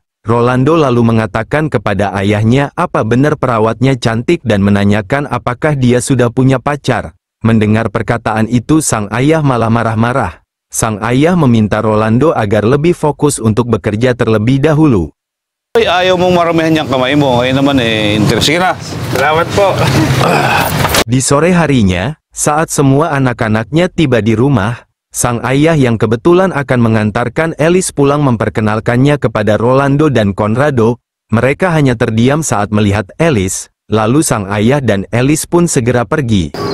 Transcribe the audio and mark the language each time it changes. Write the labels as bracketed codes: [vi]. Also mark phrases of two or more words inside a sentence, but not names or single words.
[id] Rolando lalu mengatakan kepada ayahnya apa benar perawatnya cantik dan menanyakan apakah dia sudah punya pacar. Mendengar perkataan itu sang ayah malah marah-marah. Sang ayah meminta Rolando agar lebih fokus untuk bekerja terlebih dahulu. [tl] Ay, ayaw mong maramihan yung kamay mo, ngayon naman sige na, salamat po. [id] Di sore harinya, saat semua anak-anaknya tiba di rumah, sang ayah yang kebetulan akan mengantarkan Alice pulang memperkenalkannya kepada Rolando dan Conrado. Mereka hanya terdiam saat melihat Alice, lalu sang ayah dan Alice pun segera pergi.